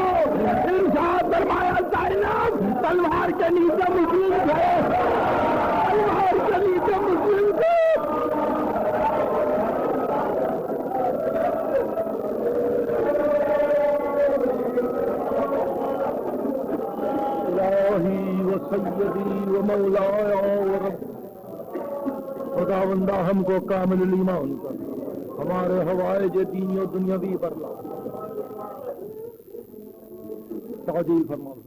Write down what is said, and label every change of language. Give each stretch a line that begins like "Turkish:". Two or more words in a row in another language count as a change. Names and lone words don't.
Urdu: ارشاد فرمایا زینب تلوار کے نیچے مسلم تھے، تلوار کے نیچے مسلم تھے۔
Arabic: الہی و سیدی و مولایا و رب،
Urdu: خداوندہ ہم کو کامل ایمان کر، ہمارے حوائج دینی و دنیاوی پر لا تعجیل فرما۔